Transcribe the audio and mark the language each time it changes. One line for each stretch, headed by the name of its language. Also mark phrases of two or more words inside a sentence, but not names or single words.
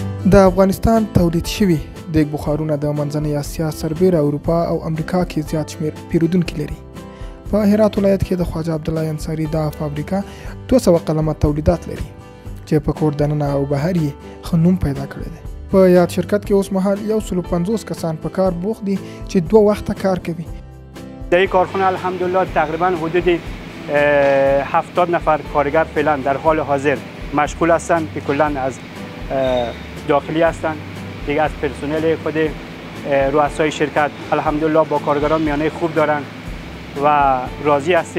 Pashto: د افغانستان تولید شوي دیګ بخارونه د منځنۍ اسیا، سربیره اروپا او امریکا کې زیات شمیر پیرودونکي لري. په هرات ولایت کې د خواجه عبدالله انصاري دا فابریکه 200 قلمه تولیدات لري چې په کور دننه او بهر یې ښه نوم پیدا کړی دی. په یاد شرکت کې اوس مهال 150 کسان په کار بوخت دي چې 2 وخته کار کوي.
Persian: در این کارخانه الحمدلله تقریبا حدود 70 نفر کارگر فعلا در حال حاضر مشغول هستند که کلا از داخلی هستند، دیگه از پرسنل خود رؤسای شرکت الحمدلله با کارگران میانه خوب دارند و راضی هستیم.